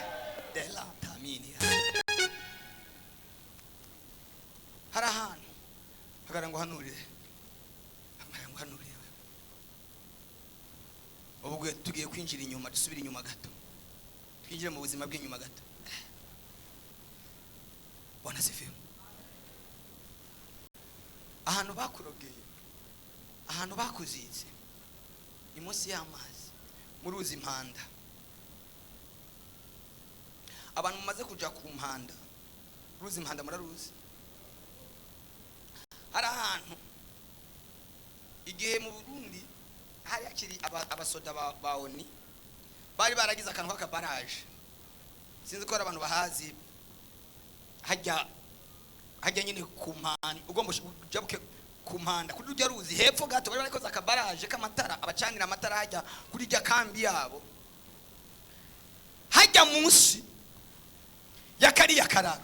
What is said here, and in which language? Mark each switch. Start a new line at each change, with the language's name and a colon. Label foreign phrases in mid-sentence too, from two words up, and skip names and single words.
Rundi: Hari ahantu hagara ngo hanurire, ubwo tugiye kwinjira inyuma, dusubira inyuma gato, twinjire mu buzima bw'inyuma gato.
Swahili: Bwana sifiwe.
Rundi: Ahantu bakurogeye, ahantu bakuzize ni munsi y'amazi, muri uzi impanda. Abantu mumaze kuja ku mpanda, ruzi impanda muraruzi. Hari ahantu igihe mu Burundi hari akiri abasoda ba ONU bari baragize akantu k'akabaraje, sinzi ko abantu bahazi, hajya nyine ku mpanda, ugomba ujabuke ku mpanda kuri rujya ruzi hepfo gato, bari barikoze akabaraje k'amatara, abacanira amatara hajya kuri rya kambi yabo, hajya munsi ya kariya kararo.